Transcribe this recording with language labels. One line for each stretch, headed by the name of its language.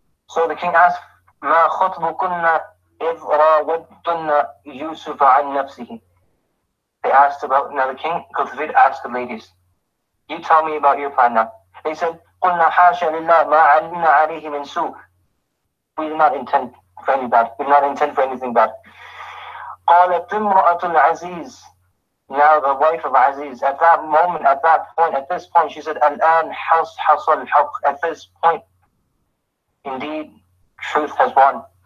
English: So the king asked,
Arabic: ما خطبكن إذ راودتن يوسف عن نفسه.
English: They asked about, now the king Qutfir asked the ladies, you tell me about your plan now. They said,
Arabic: قلنا حاشا لله ما علمنا عليه من سوء.
English: We did not intend for any bad. We did not intend for anything bad.
Arabic: قالت امرأة العزيز.
English: Now the wife of Aziz, at that moment, at this point, she said,
Arabic: الآن حصل الحق.
English: At this point, indeed, truth has won.